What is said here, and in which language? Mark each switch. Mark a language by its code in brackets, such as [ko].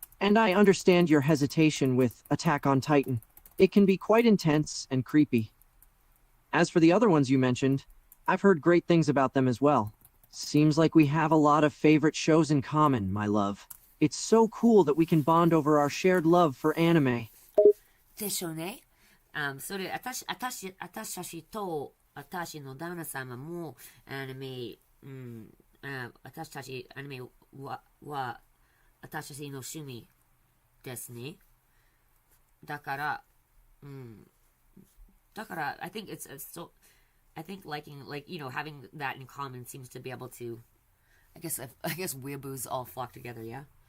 [en] And I understand your hesitation with Attack on Titan. It can be quite intense and creepy. As for the other ones you mentioned, I've heard great things about them as well. Seems like we have a lot of favorite shows in common, my love. It's so cool that we can bond over our shared love for anime. [ja] でしょうね。それ、私たちと、私の旦那様も、アニメ、私たち、アニメは、私たちの趣味ですね。だから、 [en] I think it's so, I think liking, having that in common seems to be able to, I guess weeaboos all flock together, yeah?